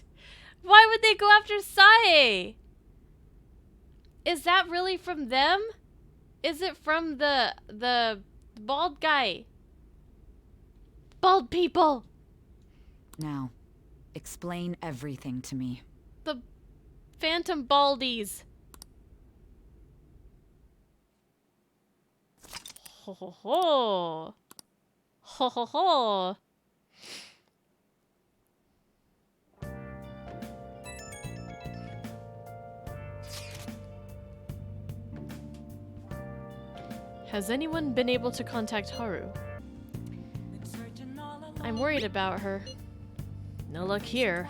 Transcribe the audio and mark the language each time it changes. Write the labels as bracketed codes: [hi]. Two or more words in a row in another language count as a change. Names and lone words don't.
[en] Why would they go after Sae? Is that really from them? Is it from the bald guy? Bald people! Now, explain everything to me. The Phantom Baldies. Ho ho ho. Ho ho ho. Has anyone been able to contact Haru? I'm worried about her. No luck here.